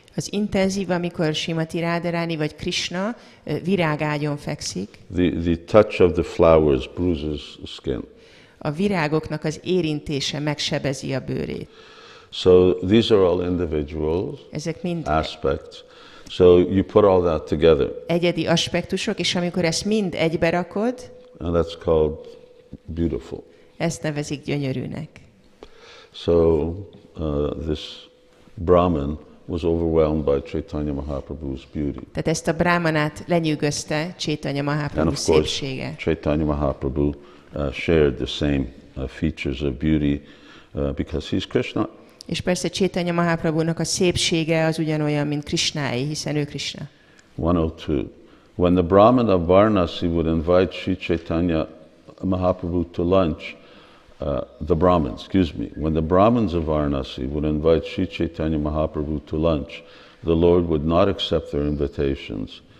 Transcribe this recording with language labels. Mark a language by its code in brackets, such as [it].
[hu] Az intenzív, amikor Srimati Radharani vagy Krishna virágágyon fekszik. [en] The touch of the flowers bruises the skin. [hu] A virágoknak az érintése megsebezi a bőrét. [en] So these are all individual [hu] Ezek mind [en] aspects. So you put all that together. [hu] egyedi aspektusok, és amikor ezt mind egybe rakod, [en] And that's called beautiful. [hu] ezt nevezik gyönyörűnek. [en] So this Brahmin was overwhelmed by Caitanya Mahaprabhu's beauty. [hu] Tehát ezt a brámanát lenyűgözte Caitanya [en] And [hu] Mahaprabhu [en] of course, [hu] szépsége. [en] Caitanya Mahaprabhu shared the same features of beauty because he's Krishna. [hu] És persze Caitanya Mahaprabhunak a szépsége az ugyanolyan, mint Krishnáé, hiszen ő Krishna. [en] 102. When the Brahmin of Vārānasī would invite Sri Caitanya Mahaprabhu to lunch, when the Brahmins of Vārānasī would invite Sri Caitanya Mahaprabhu to lunch, the Lord would not accept their invitations.